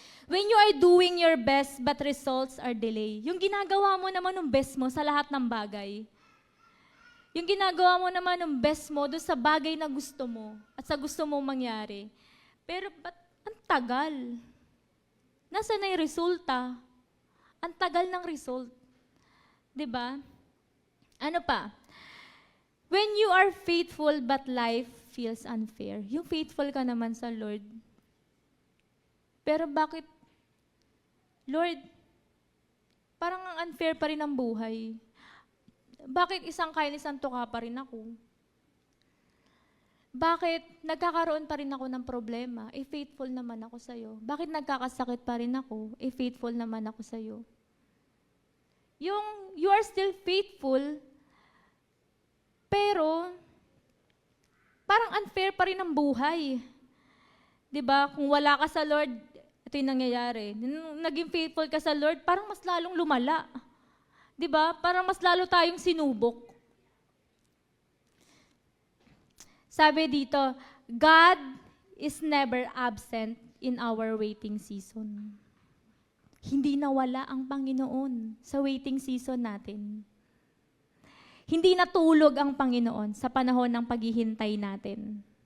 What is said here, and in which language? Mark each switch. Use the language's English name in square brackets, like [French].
[English] When you are doing your best, but results are delayed. [Filipino] Yung ginagawa mo naman ng best mo sa lahat ng bagay. Yung ginagawa mo naman ng best mo doon sa bagay na gusto mo at sa gusto mong mangyari. Pero ba't ang tagal? Nasaan na yung resulta? Ang tagal ng result. 'Di ba? Ano pa? [English] When you are faithful but life feels unfair. [Filipino] Yung faithful ka naman sa Lord. Pero bakit, Lord, parang ang unfair pa rin ang buhay. Bakit isang kain, isang tuka pa rin ako? Bakit nagkakaroon pa rin ako ng problema? Faithful naman ako sa'yo. Bakit nagkakasakit pa rin ako? Faithful naman ako sa'yo. Yung [English] you are still faithful, [Filipino] pero parang unfair pa rin ang buhay. 'Di ba? Kung wala ka sa Lord, ito yung nangyayari. Nung naging faithful ka sa Lord, parang mas lalong lumala. 'Di ba? Parang mas lalo tayong sinubok. Sabi dito, [English] God is never absent in our waiting season. [Filipino] Hindi nawala ang Panginoon sa waiting season natin. Hindi natulog ang Panginoon sa panahon ng paghihintay natin.